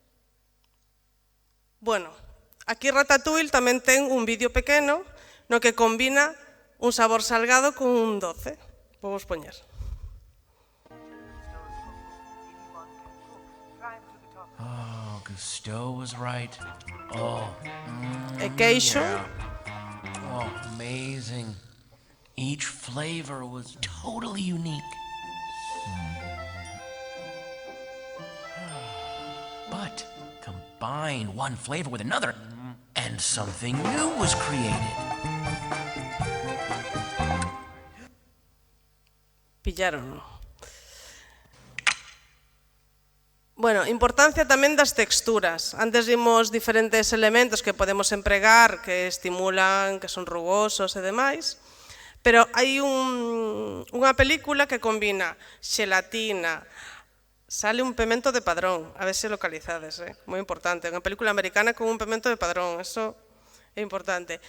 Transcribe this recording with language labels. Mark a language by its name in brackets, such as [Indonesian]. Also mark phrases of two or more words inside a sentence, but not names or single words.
[Galician] Bueno, aquí Ratatouille tamén ten un vídeo pequeno no que combina un sabor salgado con un doce. Vamos poñer. [English] Oh, Gusteau was right. Oh. [Galician] E queixo. [English] Yeah. Oh, amazing. Each flavor was totally unique. But combine one flavor with another, and something new was created. [Galician] Pillaron. Bueno, importancia tamén das texturas. Antes vimos diferentes elementos que podemos empregar, que estimulan, que son rugosos e demais, pero hai unha película que combina xelatina, sale un pemento de Padrón, a ver se localizades, moi importante, unha película americana con un pemento de Padrón, eso é importante.